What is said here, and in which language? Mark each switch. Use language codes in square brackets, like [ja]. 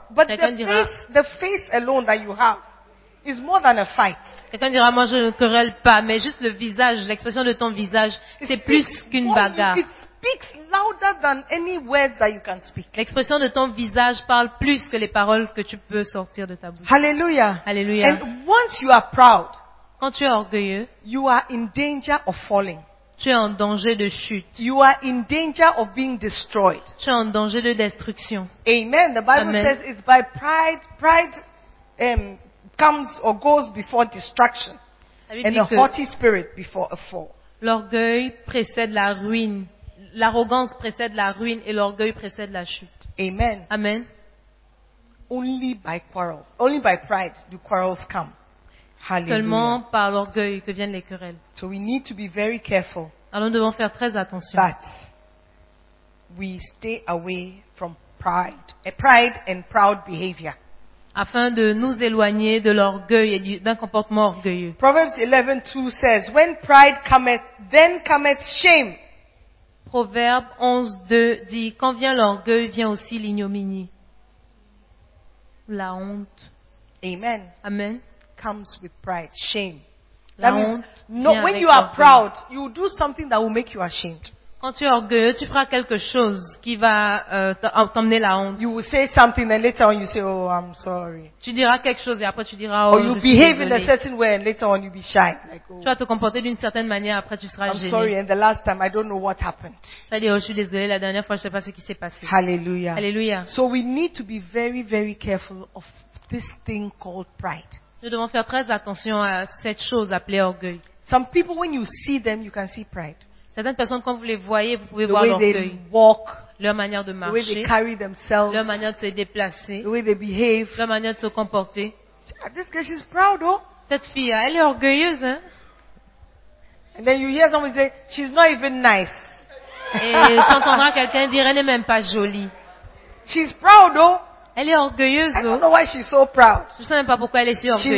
[en] But the face alone that you have is more than a fight. [fr] Quelqu'un dira, moi je ne querelle pas, mais juste le visage, l'expression de ton visage, c'est plus qu'une bagarre. [en] It speaks louder than any words that you can speak. [fr] L'expression de ton visage parle plus que les paroles que tu peux sortir de ta bouche. Hallelujah. Hallelujah. [en] And once you are proud, [fr] quand tu es orgueilleux, [en] you are in danger of falling. [fr] Tu es en danger de chute. [en] You are in danger of being destroyed. [fr] Tu es en danger de destruction. [en] Amen. The Bible Amen. Says it's by pride. Pride comes or goes before destruction. And a haughty spirit before a fall. [fr] L'orgueil précède la ruine. L'arrogance précède la ruine et l'orgueil précède la chute. Amen. Amen. [en] Only by quarrels. Only by pride do quarrels come. Hallelujah. [fr] Seulement par l'orgueil que viennent les querelles. [en] So we need to be very careful. [fr] Alors nous devons faire très attention. [en] That we stay away from pride, pride and proud behavior. [fr] Afin de nous éloigner de l'orgueil et d'un comportement orgueilleux. [en] Proverbs 11:2 says, when pride cometh, then cometh shame. [fr] Proverbe 11:2 dit, quand vient l'orgueil, vient aussi l'ignominie. La honte. Amen. Amen. [en] Comes with pride, shame. La that honte means, no, when you are [fr] l'orgueil. [en] Proud, you do something that will make you ashamed. [fr] Quand tu es orgueilleux, tu feras quelque chose qui va t'emmener la honte. [en] You will say something and later on you say, oh, I'm sorry. [fr] Tu diras quelque chose et après tu diras, oh, [en] or you behave in a certain way and later on you be shy. Like, oh, [fr] tu vas te comporter d'une certaine manière après tu seras [en] I'm [fr] gêné. [en] I'm sorry and the last time I don't know what happened. [fr] Tu vas dire, oh, je suis désolé, la dernière fois je ne sais pas ce qui s'est passé. Hallelujah. Hallelujah. [en] So we need to be very, very careful of this thing called pride. [fr] Nous devons faire très attention à cette chose appelée orgueil. [en] Some people, when you see them, you can see pride. [fr] Certaines personnes, quand vous les voyez, vous pouvez [en] the [fr] voir [en] way [fr] l'orgueil. [en] They walk, [fr] leur manière de marcher. [en] The way they carry themselves, [fr] leur manière de se déplacer. [en] The way they behave, [fr] leur manière de se comporter. [en] This girl, she's proud, oh. [fr] Cette fille, elle est orgueilleuse. Hein? [en] And then you hear someone say, she's not even nice. [fr] Et tu entendras quelqu'un dire, elle n'est même pas jolie. [en] She's proud, oh. [fr] Elle est orgueilleuse, oh. [en] I don't know why she's so proud. [fr] Je ne sais même pas pourquoi elle est si orgueilleuse.